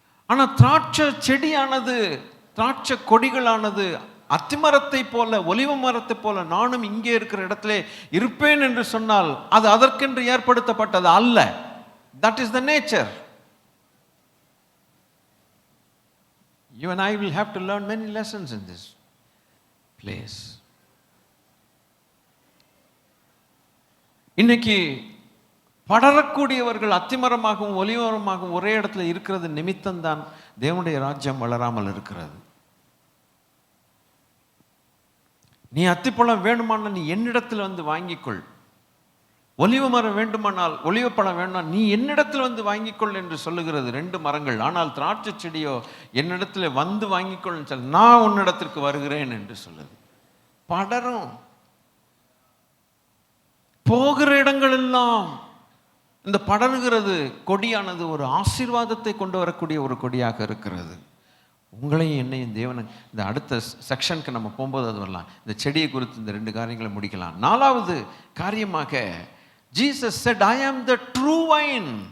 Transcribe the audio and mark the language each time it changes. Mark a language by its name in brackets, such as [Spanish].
[Tamil] ஆனா திராட்சை செடியானது, திராட்சை கொடிகளானது அத்திமரத்தை போல, ஒலிவ மரத்தை போல நானும் இங்கே இருக்கிற இடத்துல இருப்பேன் என்று சொன்னால் அது அதற்கென்று ஏற்படுத்தப்பட்டது அல்ல. [English] That is the nature. You and I will have to learn many lessons in this place. [Tamil] இன்னைக்கு படரக்கூடியவர்கள் அத்திமரமாகவும் ஒலிவமரமாகவும் ஒரே இடத்துல இருக்கிறது நிமித்தம்தான் தேவனுடைய ராஜ்யம் வளராமல் இருக்கிறது. நீ அத்திப்பழம் வேண்டுமானால் நீ என்னிடத்தில் வந்து வாங்கிக்கொள். ஒலிவ மரம் வேண்டுமானால், ஒலிவ பழம் வேண்டாம் நீ என்னிடத்தில் வந்து வாங்கிக்கொள் என்று சொல்லுகிறது 2 மரங்கள். ஆனால் திராட்சை செடியோ என்னிடத்தில் வந்து வாங்கிக்கொள் சொல், நான் உன்னிடத்திற்கு வருகிறேன் என்று சொல்லுது. படரும். போகிற இடங்கள் எல்லாம் இந்த படர்கிறது கொடியானது ஒரு ஆசீர்வாதத்தை கொண்டு வரக்கூடிய ஒரு கொடியாக இருக்கிறது. உங்களையும் என்னையும் தேவன் இந்த அடுத்த செக்ஷனுக்கு நம்ம போகும்போது அது வரலாம். இந்த செடியை குறித்து இந்த 2 காரியங்களை முடிக்கலாம். 4வது காரியமாக [English] Jesus said, I am the true vine.